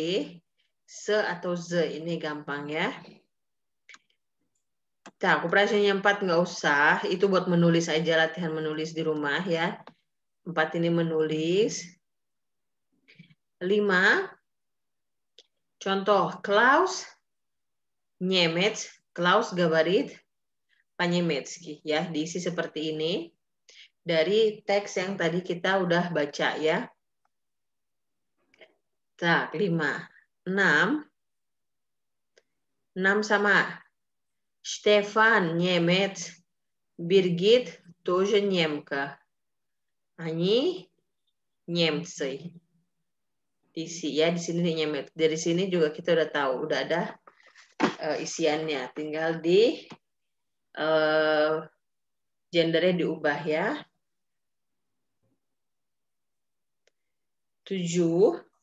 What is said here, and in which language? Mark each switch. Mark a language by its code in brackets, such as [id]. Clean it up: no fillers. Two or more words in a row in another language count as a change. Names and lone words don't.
[id] S atau Z. Ini gampang ya. Nah, operasinya 4 nggak usah. Itu buat menulis aja, latihan menulis di rumah ya. 4 ini menulis. 5. Contoh, Klaus Niemiec, Klaus [ru] говорит по-немецки [id] ya, diisi seperti ini dari teks yang tadi kita udah baca ya. Tak, 5. 6 sama. [ru] Stefan Niemiec, Birgit тоже немка. Они немцы. [id] Diisi ya, di sini Niemiec. Dari sini juga kita udah tahu, udah ada isiannya, tinggal di gendernya diubah ya. 7.